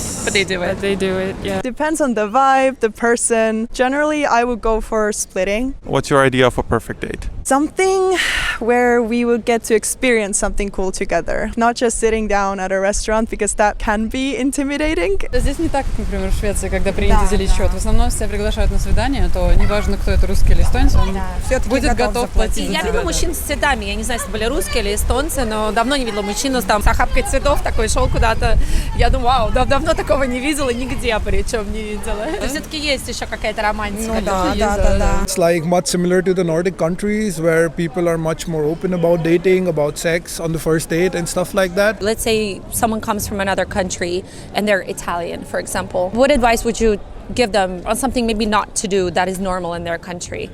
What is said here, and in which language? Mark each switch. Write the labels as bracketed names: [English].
[English] they do it. But they do it, yeah. Depends on the vibe, the person. Generally, I would go for splitting. What's your idea of a perfect date? Something where we would get to experience something cool together. Not just sitting down at a restaurant, because that can be intimidating. [Russian] Здесь не так, как, например, в Швеции, когда принято делить счет. В основном, если тебя приглашают на свидание, то неважно, кто это, русский или эстонец, он будет готов платить. Я видела мужчин с цветами. Я не знаю, если были русские или эстонцы, но давно не видела мужчину с охапкой цветов, такой шел куда-то. Я думаю, вау, давно такого не видела, нигде причем не видела. Все-таки есть еще какая-то романтика. Да. [English] It's much similar to the Nordic countries, where people are much more open about dating, about sex on the first date and stuff like that. Let's say someone comes from another country and they're Italian, for example. What advice would you give them on something maybe not to do that is normal in their country?